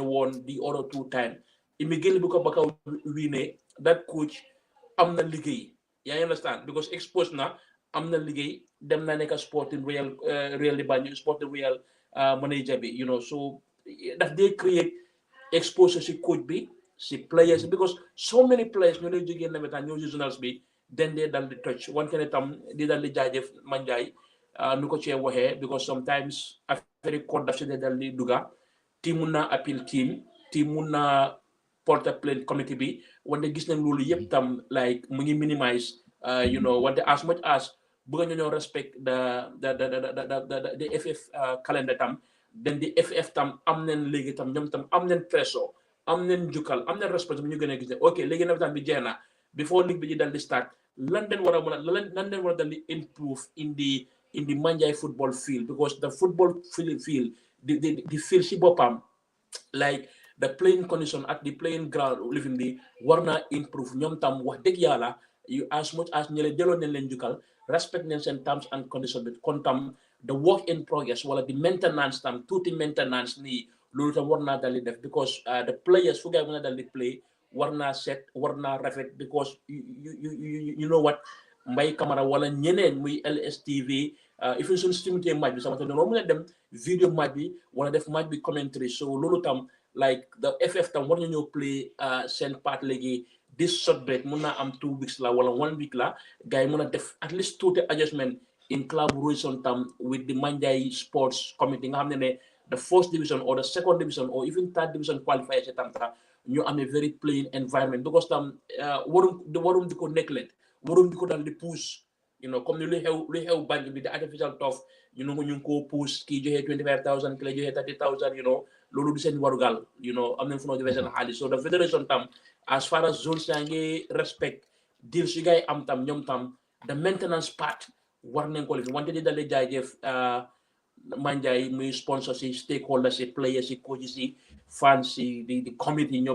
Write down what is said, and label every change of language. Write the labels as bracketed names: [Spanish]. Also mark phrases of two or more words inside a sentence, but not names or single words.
[Wolof] woon [English] the other two time immediately [Wolof] bu ko Bakaw wiine [English] that coach [Wolof] am na liggéey yaa understand because exposed na am na liggéey dem na nekk sporting real di Banjul sporting [English] real manager [Wolof] bi so daf dee [English] create exposure [Wolof] si coach bi si players [English] because so many players [Wolof] ñoo lay jógee nawetaan ñoo si journals bi den dee dal di touch wante ne tam di dal di jaajëf Manjai nu ko cee waxee [English] because sometimes [Wolof] affaire code daf si dee dal di duga team mun na appeal team mun na [French] porte plainte [Wolof] committee bi wante gis nañ loolu yëpp tam like mu ngi minimize wante [English] as much as [Wolof] bëgg ñoo respect [English] the FF calendar [Wolof] tam den di FF tam am nañ léegi tam ñoom tam am nañ trésor am nañ jukkal am nañ respect bu ñu gën a gis ne ok léegi nawetaan bi jeex na [English] before league [Wolof] bi di dal di start lan den war a dal di [English] improve in the Manjai football field because the football field the field [Wolof] si boppam [English] like the playing condition at the playing ground [Wolof] living bi war naa improve ñoom tam wax dëgg yàlla [English] as much as [Wolof] ñële jëloon nañ leen jukkal respect nañ seen [English] terms and condition [Wolof] bi kon tam [English] the work in progress [Wolof] wala the maintenance tam tuuti maintenance nii loolu tam war naa dal di def [English] because the players [Wolof] fu gaay mën a dal di play war naa set war naa rafet [English] because you know what [Wolof] Mbay Camara wala ñeneen muy LSTV if suñu stimulé match bi sama te doon mën a dem video match bi wala def match bi commentary so loolu tam like the FF tam war ñu ñëw play seen part léegi [English] this short break [Wolof] mun naa am 2 weeks la wala 1 week la gars yi mën a def [English] at least [Wolof] tuuti adjustment [English] in collaboration [Wolof] tam [English] with the Manjai Sports Committee [Wolof] nga xam ne [English] the first division or the second division or even third division qualifiers [Wolof] tam ñu am [English] a very plain environment [Wolof] because tam warum di ko neglect warum di ko dal di push [French] comme ni [Wolof] luy xew Banjul bi [English] the artificial turf [Wolof] ñu ngi ko push kii joxe 25,000 ki la joxe 30,000 loolu du seen warugal am nañ fu noo joxe seen xaalis [English] so the federation [Wolof] tam [English] as far as [Wolof] zones yaa ngi respect deal si gars yi am tam ñoom tam [English] the maintenance part [Wolof] war nañ ko lifi wante di dal di jaajëf Manjai muy sponsor si stakeholders si players si coaches si fans si [English] the committee [Wolof] ñoom